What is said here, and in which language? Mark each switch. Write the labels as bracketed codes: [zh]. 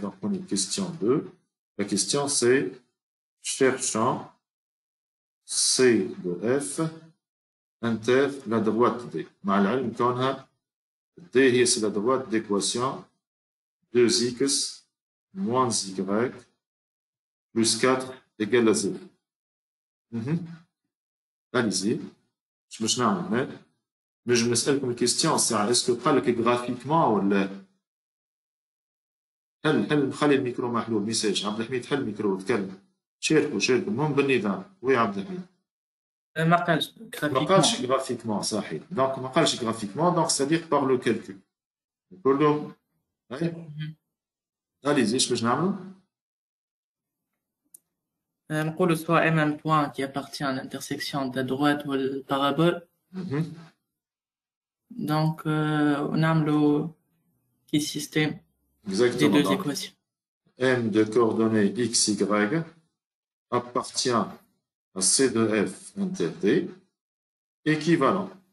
[fr] Donc, on est question 2. La question c'est cherchant C de F inter la droite D. [ar] مع العلم كونها [fr] D هي c'est la droite d'équation 2x moins y plus 4 égale à 0. Allez-y. [ar] باش نعمل هنا نجم نسألكم الكيستيون الساعة اسكو قال لك جرافيكمون ولا حل نخلي الميكرو محلول ميساج عبد الحميد حل الميكرو وتكلم شاركوا المهم بالنظام وي عبد الحميد ما قالش [fr] graphiquement [ar] صحيح دونك ما قالش [fr] graphiquement donc c'est-à-dire par le calcul كله allez-y [ar] ايش باش نعملوا [fr] نقولوا soit un point qui appartient à l'intersection de la droite ou le parabole donc نعملوا qui système des deux équations M de coordonnées x y appartient à C de F inter D équivalent.